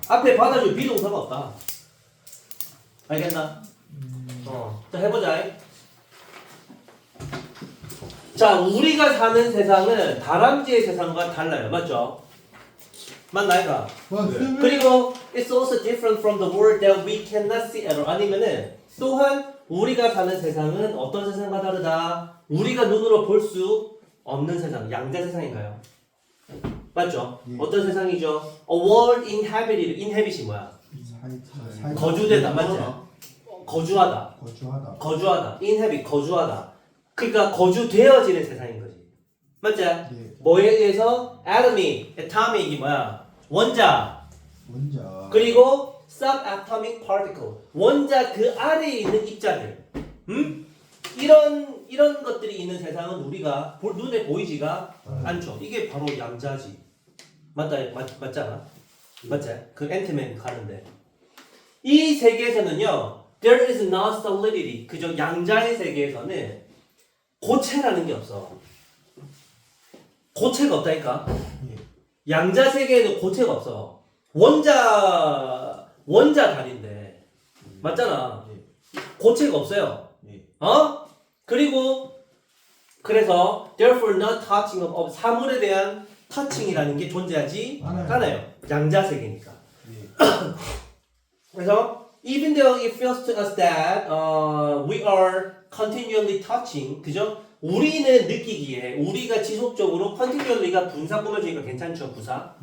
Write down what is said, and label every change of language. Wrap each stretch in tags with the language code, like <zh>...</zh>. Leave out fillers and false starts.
<ko>앞에 받아줄 비동사가 없다. 알겠나? 자, 해보자. 자, 우리가 사는 세상은 다람쥐의 세상과 달라요. 맞죠? 맞나요?</ko> <en>그리고 it's also different from the world that we cannot see at all.</en> <ko>아니면은 또한 우리가 사는 세상은 어떤 세상과 다르다. 우리가 눈으로 볼 수 없는 세상, 양자 세상인가요? 맞죠? 예. 어떤 세상이죠?</ko> <en>A world inhabited.</en> <ko>inhabit이 뭐야? 거주되다, 맞지? 거주하다. inhabit, 거주하다. 그러니까 거주되어지는 세상인 거지. 맞지? 예. 뭐에 의해서? atomic, 이 뭐야? 원자. 원자.</ko> <en>그리고 subatomic particle.</en> <ko>원자 그 아래에 있는 입자들. 이런 것들이 있는 세상은 우리가 눈에 보이지가 않죠. 이게 바로 양자지. 맞잖아. 맞지? 그 앤트맨 가는데. 이 세계에서는요.</ko> <en>There is no solidity.</en> <ko>그저 양자의 세계에서는 고체라는 게 없어. 고체가 없다니까. 예. 양자 세계에는 고체가 없어. 원자 단인데 맞잖아. 고체가 없어요. 예. 그리고 그래서</ko> <en>therefore not touching of</en> <ko>사물에 대한 touching이라는 게 존재하지 않아요. 않아요. 양자 세계니까. 예.</ko> <en>그래서 even though it feels to us that we are continually touching, 그죠?</en> <ko>우리는 느끼기에 우리가 지속적으로 continually가 분사 꾸며주니까 괜찮죠, 부사?</ko>